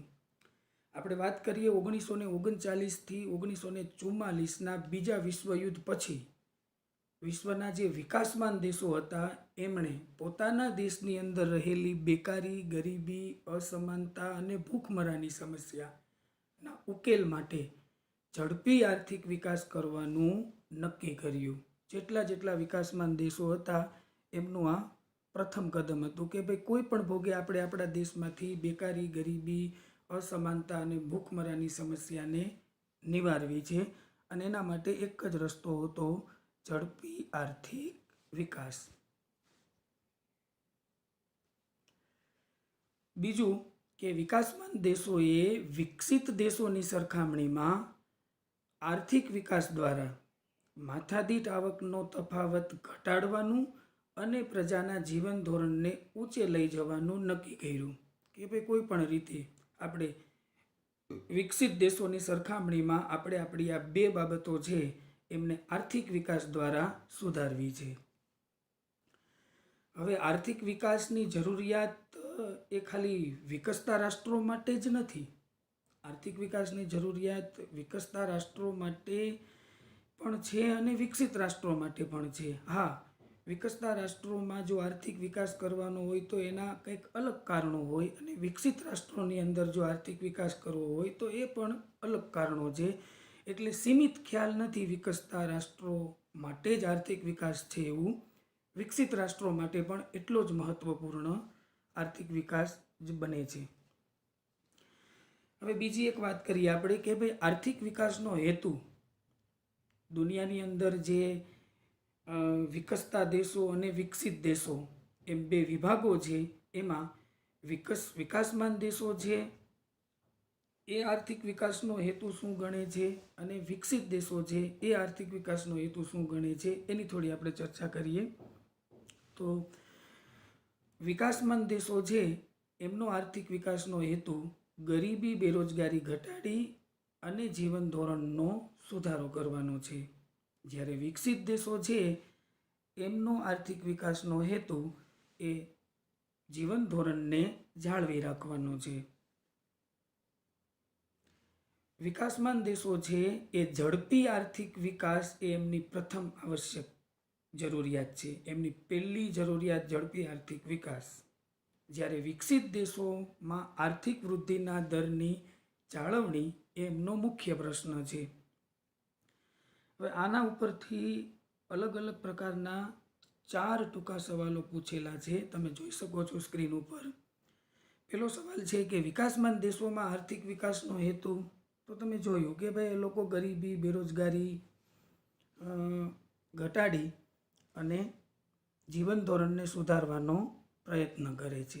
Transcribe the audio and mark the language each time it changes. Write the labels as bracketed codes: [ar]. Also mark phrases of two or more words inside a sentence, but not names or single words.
[gu] આપણે વાત કરીએ 1939 થી 1944 ના બીજા વિશ્વયુદ્ધ પછી વિશ્વના જે વિકાસમાન દેશો હતા એમણે પોતાના દેશની અંદર રહેલી બેકારી, ગરીબી, અસમાનતા અને ભૂખમરાની સમસ્યા ના ઉકેલ માટે ઝડપી આર્થિક વિકાસ કરવાનું નક્કી કર્યું। જેટલા જેટલા વિકાસમાન દેશો હતા એમનું આ પ્રથમ કદમ હતું કે ભાઈ કોઈ પણ ભોગે આપણે આપણા દેશમાંથી બેકારી, ગરીબી, અસમાનતા અને ભૂખમરાની સમસ્યાને નિવારવી છે અને એના માટે એક જ રસ્તો હતો ઝડપી આર્થિક વિકાસ। બીજું કે વિકાસમાન દેશોએ વિકસિત દેશોની સરખામણીમાં આર્થિક વિકાસ દ્વારા માથાદીઠ આવકનો તફાવત ઘટાડવાનું અને પ્રજાના જીવન ધોરણને ઊંચે લઈ જવાનું નક્કી કર્યું કે ભાઈ કોઈ પણ રીતે આપણે વિકસિત દેશોની સરખામણીમાં આપણે આપણી આ બે બાબતો છે એમને આર્થિક વિકાસ દ્વારા સુધારવી છે। હવે આર્થિક વિકાસની જરૂરિયાત એ ખાલી વિકસતા રાષ્ટ્રો માટે જ નથી। આર્થિક વિકાસની જરૂરિયાત વિકસતા રાષ્ટ્રો માટે પણ છે અને વિકસિત રાષ્ટ્રો માટે પણ છે। હાં, વિકસતા રાષ્ટ્રોમાં જો આર્થિક વિકાસ કરવાનો હોય તો એના કંઈક અલગ કારણો હોય અને વિકસિત રાષ્ટ્રોની અંદર જો આર્થિક વિકાસ કરવો હોય તો એ પણ અલગ કારણો છે। એટલે સીમિત ખ્યાલ નહીં વિકસતા રાષ્ટ્રો માટે જ આર્થિક વિકાસ છે એવું વિકસિત રાષ્ટ્રો માટે પણ એટલો જ મહત્વપૂર્ણ આર્થિક વિકાસ જ બને છે। હવે બીજી એક વાત કરીએ આપણે કે ભાઈ આર્થિક વિકાસનો હેતુ દુનિયાની અંદર જે વિકસતા દેશો અને વિકસિત દેશો એમ બે વિભાગો છે એમાં વિકાસમાન દેશો છે એ આર્થિક વિકાસનો હેતુ શું ગણે છે અને વિકસિત દેશો છે એ આર્થિક વિકાસનો હેતુ શું ગણે છે એની થોડી આપણે ચર્ચા કરીએ। તો વિકાસમાન દેશો છે એમનો આર્થિક વિકાસનો હેતુ ગરીબી, બેરોજગારી ઘટાડી અને જીવન ધોરણનો સુધારો કરવાનો છે। જ્યારે વિકસિત દેશો છે એમનો આર્થિક વિકાસનો હેતુ એ જીવન ધોરણને જાળવી રાખવાનો છે। વિકાસમાન દેશો છે એ ઝડપી આર્થિક વિકાસ એ એમની પ્રથમ આવશ્યક જરૂરિયાત છે। એમની પહેલી જરૂરિયાત ઝડપી આર્થિક વિકાસ. જ્યારે વિકસિત દેશોમાં આર્થિક વૃદ્ધિના દરની જાળવણી એમનો મુખ્ય પ્રશ્ન છે। હવે આના ઉપરથી અલગ અલગ પ્રકારના 4 ટૂંકા સવાલો પૂછેલા છે, તમે જોઈ શકો છો સ્ક્રીન પર। પહેલો સવાલ છે કે વિકાસમાન દેશોમાં આર્થિક વિકાસનો હેતુ તો તમે જોયું કે ભાઈ લોકો ગરીબી, બેરોજગારી ઘટાડી અને જીવન ધોરણને સુધારવાનો પ્રયત્ન કરે છે।